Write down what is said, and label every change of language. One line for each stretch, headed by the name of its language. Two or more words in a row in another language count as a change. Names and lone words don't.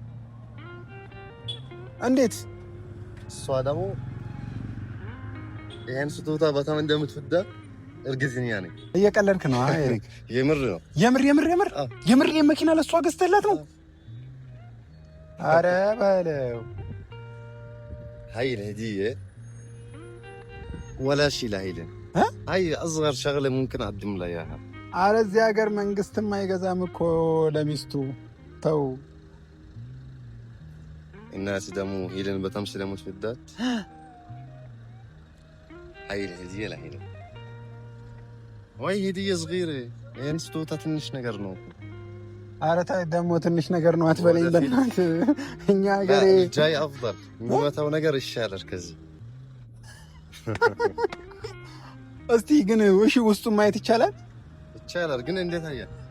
Amharic: እንዴት? እሷ ደግሞ ይሄን ስጦታ በጣም እንደምትወዳ እርግጠኛ ነኝ። እየቀለድክ ነው ኤሪክ? የምር ነው። የምር የመኪና ለሷ ገዝተላት ነው? ኧረ በለው
Arabic: هاي الهديه ولا شيء لهيلين. هاي اصغر شغله ممكن اقدم لها اياها.
Amharic: ኧረ እዚህ ሀገር መንግስትም አይገዛም እኮ ለሚስቱ። ተው
Arabic: الناس دمو هيلين
Amharic: በጣም ስለምትወዳት
Arabic: هاي الهديه لهيلين. وهي هديه صغيره يعني
Amharic: ስጦታ ትንሽ ነገር ነው። ኧረ ተይ ደግሞ ትንሽ ነገር ነው አትበለኝ በእናትህ። እኛ ሀገር ጃይ አፍضل የሚመታው ነገር ይሻላል ከዚህ። እስቲ ግን እሺ ውስጡን ማየት ይቻላል? ይቻላል ግን እንዴት አያ